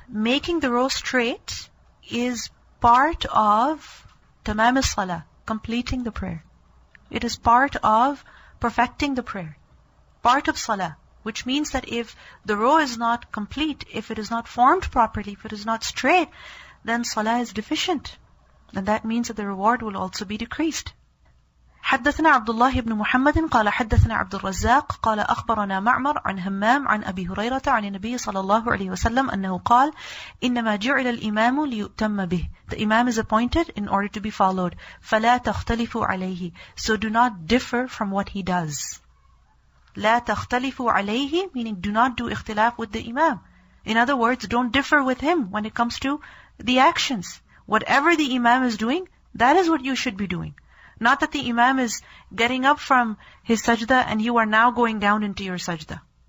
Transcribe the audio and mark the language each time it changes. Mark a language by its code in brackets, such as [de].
[en] Making the row straight is part of tamam as-salah, completing the prayer. It is part of perfecting the prayer. Part of salah. Which means that if the row is not complete, if it is not formed properly, if it is not straight, then salah is deficient. And that means that the reward will also be decreased. [ar] حدثنا عبد الله بن محمد قال حدثنا عبد الرزاق قال أخبرنا معمر عن همام عن أبي هريرة عن النبي صلى الله عليه وسلم أنه قال إنما جعل الإمام ليؤتم به. [en] The imam is appointed in order to be followed. [ar] فلا تختلفوا عليه. [en] So do not differ from what he does. [ar] لا تختلفوا عليه, [en] meaning do not do ikhtilaf with the imam. In other words, don't differ with him when it comes to the actions. Whatever the imam is doing, that is what you should be doing. Not that the imam is getting up from his sajda and you are now going down into your sajda.